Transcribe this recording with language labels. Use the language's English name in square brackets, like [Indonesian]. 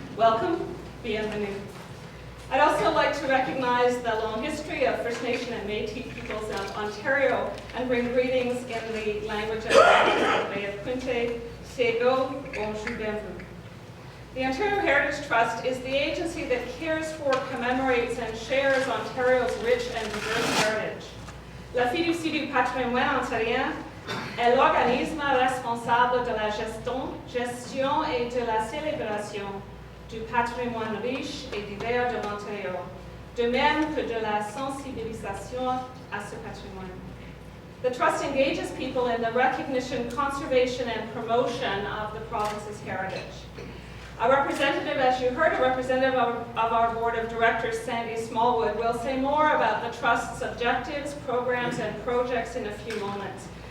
[English] Welcome, bienvenue. I'd also like to recognize the long history of First Nation and Métis peoples of Ontario and bring greetings in the language of the Bay of Quinte, Sego, [French] Bonjour, Bienvenue. [English] The Ontario Heritage Trust is the agency that cares for, commemorates, and shares Ontario's rich and diverse heritage. [French] La fiducie du patrimoine ontarien est l'organisme responsable de la gestion et de la célébration du patrimoine riche et divers de l'Ontario, de même que de la sensibilisation à ce patrimoine. [English] The Trust engages people in the recognition, conservation, and promotion of the province's heritage. A representative, as you heard, a representative of our Board of Directors, Sandy Smallwood, will say more about the Trust's objectives, programs, and projects in a few moments.